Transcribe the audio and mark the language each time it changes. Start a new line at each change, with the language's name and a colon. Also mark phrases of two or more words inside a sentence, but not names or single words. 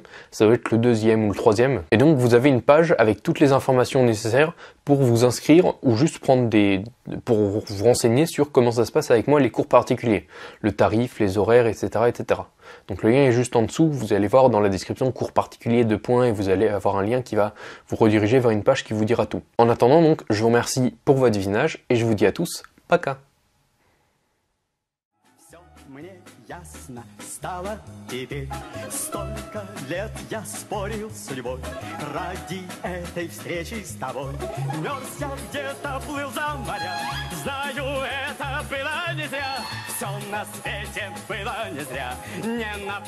French: Ça doit être le deuxième ou le troisième. Et donc vous avez une page avec toutes les informations nécessaires pour vous inscrire ou juste pour vous renseigner sur comment ça se passe avec moi les cours particuliers. Le tarif, les horaires, etc., etc. Donc le lien est juste en dessous, vous allez voir dans la description cours particulier 2 points et vous allez avoir un lien qui va vous rediriger vers une page qui vous dira tout. En attendant donc, je vous remercie pour votre visionnage et je vous dis à tous,
Russian: пока. Ясно стало теперь. Столько лет я спорил с судьбой ради этой встречи с тобой. Мерз я где-то, плыл за моря. Знаю, это было не зря. Все на свете было не зря.